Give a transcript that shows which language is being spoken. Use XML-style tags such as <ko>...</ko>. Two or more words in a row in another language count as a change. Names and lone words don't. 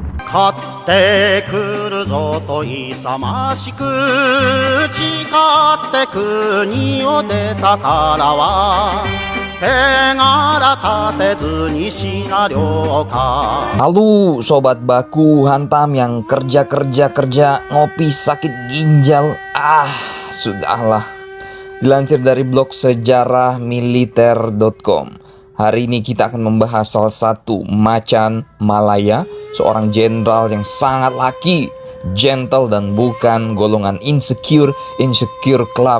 <ja>買ってくるぞと勇ましく誓って国を出たからは手柄立てずにシナリオか。</ja> <id>Halo sobat baku hantam yang kerja ngopi sakit ginjal. Sudahlah. Dilansir dari blog sejarahmiliter.com. Hari ini kita akan membahas salah satu Macan Malaya, seorang jenderal yang sangat laki, gentle dan bukan golongan</id> <en>insecure club.</en>